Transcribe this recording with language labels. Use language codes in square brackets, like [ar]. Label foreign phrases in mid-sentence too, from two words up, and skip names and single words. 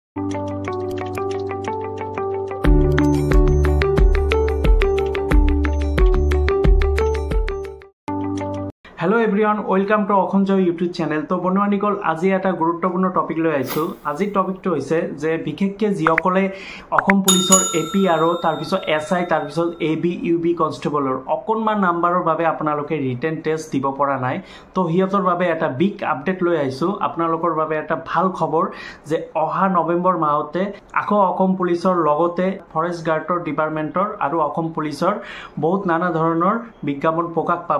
[en] hello everyone welcome to अखम जय YouTube channel। [as] तो बंधुबान्धवসকল আজি এটা গুৰুত্বপূৰ্ণ টপিক লৈ আইছো। আজি টপিকটো হৈছে যে বিশেষকৈ যিসকলে অসম পুলিচৰ এপি আৰু তাৰপিছত এসআই তাৰপিছত এবি ইউবি কনষ্টেবলৰ অকণমান নাম্বাৰৰ বাবে আপোনালোকে [en] written test [as] দিব পৰা নাই। তো হিয়তৰ বাবে এটা [en] big update [as] লৈ আইছো। আপোনালোকৰ বাবে এটা ভাল খবৰ যে অহা নৱেম্বৰ মাহতে আকৌ অসম পুলিচৰ লগতে ফৰেষ্ট গাৰ্ডৰ ডিপাৰ্টমেণ্টৰ আৰু অসম পুলিচৰ বহুত নানা ধৰণৰ বিজ্ঞাপন প্ৰকাশ পাব।